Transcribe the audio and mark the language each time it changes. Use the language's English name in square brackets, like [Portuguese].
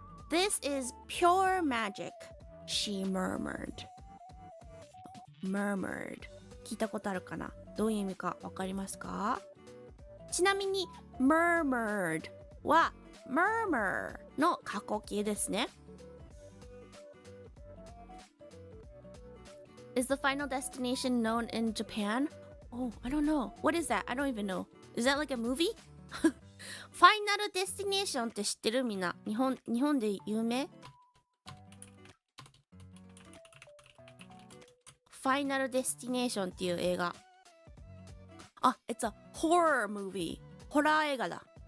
[English] This is pure magic she murmured。 [Japanese] murmured 聞いたことあるかな。どういう意味かわかりますか？ちなみに murmured は murmur の過去形ですね。 [English] Is the final destination known in Japan? Oh, I don't know. What is that? I don't even know. Is that like a movie? [Japanese] ファイナルデスティネーションって知ってるみんな。日本で有名？ファイナルデスティネーションっていう映画。あ、 [English] it's a horror movie。 [Japanese] ホラー映画だ。